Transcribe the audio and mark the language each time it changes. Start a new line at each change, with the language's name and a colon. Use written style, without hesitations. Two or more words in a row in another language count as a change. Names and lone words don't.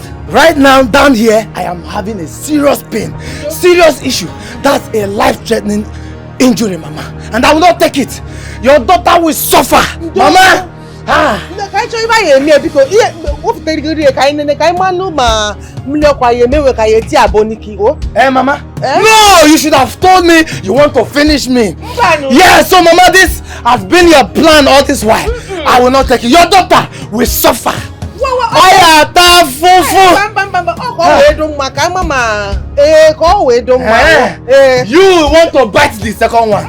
English: Right now, down here, I am having a serious pain. Serious issue. That's a life-threatening injury, Mama. And I will not take it. Your daughter will suffer. Mama! Can you buy a meal because what they do here? Can manu ma mlekwa ye mewe ka ye ti aboniki o? Mama. No, you should have told me you want to finish me. Yeah, so Mama, this has been your plan all this while. I will not take it. Your daughter will suffer. You want to bite the second one.